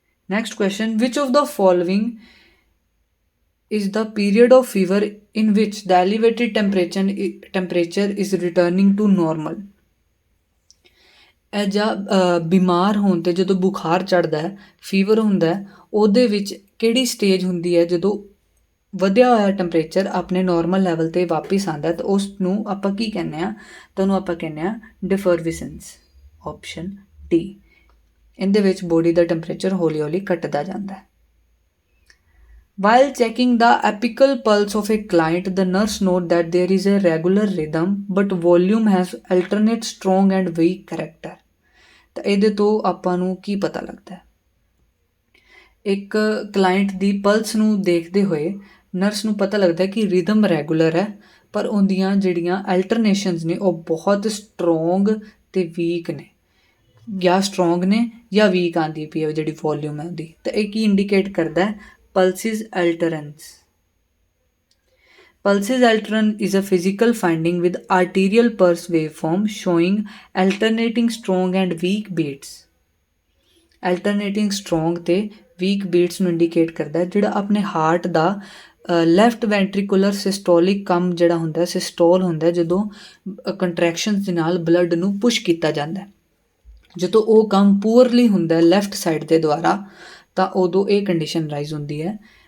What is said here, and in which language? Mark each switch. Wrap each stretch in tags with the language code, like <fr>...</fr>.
<en>Next question, which of the following is the period of fever in which the elevated temperature is returning to normal?</en> <pa>ਇਹ ਜਾਂ ਬਿਮਾਰ ਹੋਣ 'ਤੇ ਜਦੋਂ ਬੁਖਾਰ ਚੜ੍ਹਦਾ ਹੈ, ਫੀਵਰ ਹੁੰਦਾ ਹੈ, ਉਹਦੇ ਵਿੱਚ ਕਿਹੜੀ ਸਟੇਜ ਹੁੰਦੀ ਹੈ ਜਦੋਂ ਵਧਿਆ ਹੋਇਆ ਟੈਂਪਰੇਚਰ ਆਪਣੇ ਨੋਰਮਲ ਲੈਵਲ 'ਤੇ ਵਾਪਿਸ ਆਉਂਦਾ, ਤਾਂ ਉਸ ਨੂੰ ਆਪਾਂ ਕੀ ਕਹਿੰਦੇ ਹਾਂ? ਤਾਂ ਉਹਨੂੰ ਆਪਾਂ ਕਹਿੰਦੇ ਹਾਂ ਡਿਫਰਵਿਸੈਂਸ। Option D. ਇਹਦੇ ਵਿੱਚ ਬੋਡੀ ਦਾ ਟੈਂਪਰੇਚਰ ਹੌਲੀ ਹੌਲੀ ਘਟਦਾ ਜਾਂਦਾ ਹੈ।</pa> <en>While checking the apical pulse of a client, the nurse note that there is a regular rhythm, but volume has alternate strong and weak character.</en> <pa>ਤਾਂ ਇਹਦੇ ਤੋਂ ਆਪਾਂ ਨੂੰ ਕੀ ਪਤਾ ਲੱਗਦਾ ਹੈ? ਇੱਕ ਕਲਾਇੰਟ ਦੀ ਪਲਸ ਨੂੰ ਦੇਖਦੇ ਹੋਏ ਨਰਸ ਨੂੰ ਪਤਾ ਲੱਗਦਾ ਕਿ ਰਿਦਮ ਰੈਗੂਲਰ ਹੈ, ਪਰ ਉਹਦੀਆਂ ਜਿਹੜੀਆਂ ਅਲਟਰਨੇਸ਼ਨਸ ਨੇ ਉਹ ਬਹੁਤ ਸਟਰੋਂਗ ਅਤੇ ਵੀਕ ਨੇ, ਜਾਂ ਸਟਰੋਂਗ ਨੇ ਜਾਂ ਵੀਕ ਆਉਂਦੀ ਪਈ ਹੈ ਜਿਹੜੀ ਵੋਲਿਊਮ ਹੈ ਉਹਦੀ। ਤਾਂ ਇਹ ਕੀ ਇੰਡੀਕੇਟ ਕਰਦਾ ਹੈ? Pulses alterance.</pa> <en>Pulses alternance is a physical finding with arterial pulse waveform showing alternating strong and weak beats. Alternating strong</en> <pa>ਤੇ</pa> <en>weak beats</en> <pa>ਨੂੰ ਇੰਡੀਕੇਟ ਕਰਦਾ ਹੈ, ਜਿਹੜਾ ਆਪਣੇ ਹਾਰਟ ਦਾ ਲੈਫਟ ਵੈਂਟਰੀਕੂਲਰ ਸਿਸਟੋਲਿਕ ਕੰਮ ਜਿਹੜਾ ਹੁੰਦਾ, ਸਿਸਟੋਲ ਹੁੰਦਾ ਜਦੋਂ ਕੰਟਰੈਕਸ਼ਨਸ ਦੇ ਨਾਲ ਬਲੱਡ ਨੂੰ ਪੁਸ਼ ਕੀਤਾ ਜਾਂਦਾ। ਜਦੋਂ ਉਹ ਕੰਮ ਪੂਅਰਲੀ ਹੁੰਦਾ ਲੈਫਟ ਸਾਈਡ ਦੇ ਦੁਆਰਾ, ਤਾਂ ਉਦੋਂ ਇਹ ਕੰਡੀਸ਼ਨ ਰਾਈਜ਼ ਹੁੰਦੀ ਹੈ।</pa>